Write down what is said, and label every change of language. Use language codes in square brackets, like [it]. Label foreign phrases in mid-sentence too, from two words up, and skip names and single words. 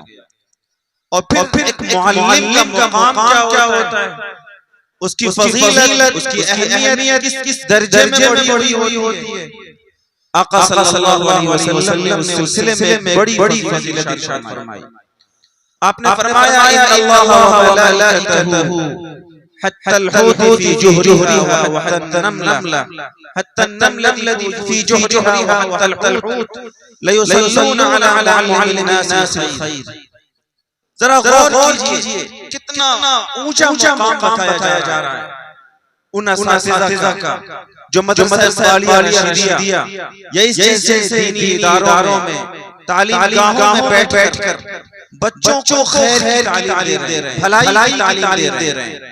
[ur] اور پھر ایک معلم کا مقام کیا ہوتا ہے، اس کی فضیلت، اس کی اہمیت کس درجے میں بڑی ہوتی ہے. آقا [ar] صلی اللہ علیہ وسلم [ur] نے اس سلسلے میں بڑی فضیلت ارشاد فرمائی. آپ نے فرمایا [ar] ان اللہ و ملائکتہ حتی الحوت فی جوہرہا وحتی النملہ حتی النملہ فی جوہرہا وحتی الحوت لیصلون علی معلم الناس الخیر. [ur] ذرا غور کیجئے کتنا اونچا مقام بتایا جا رہا ہے ان اساتذہ کا جو مدرسہ اقبالیہ رشیدیہ یا اس جیسے دینی اداروں میں تعلیم گاہوں میں بیٹھ کر بچوں کو خیر کی تعلیم دے رہے ہیں، بھلائی کی تعلیم دے رہے ہیں.